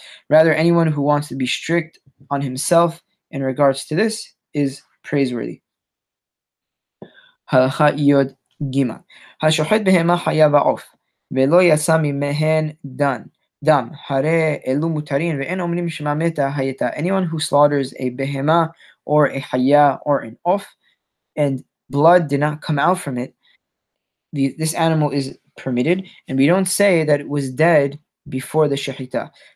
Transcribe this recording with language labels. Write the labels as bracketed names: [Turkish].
[English] Rather, anyone who wants to be strict on himself in regards to this is praiseworthy. Halacha Yod Gimel. [Hebrew] השוחט בהמה חיה ועוף, ולא יצא ממהן דם, הרי אלו מותרים, ואין אומרים שמא מתה הייתה. [English] Anyone who slaughters a behema or a haya or an off, and blood did not come out from it, this animal is permitted, and we don't say that it was dead before the shahita.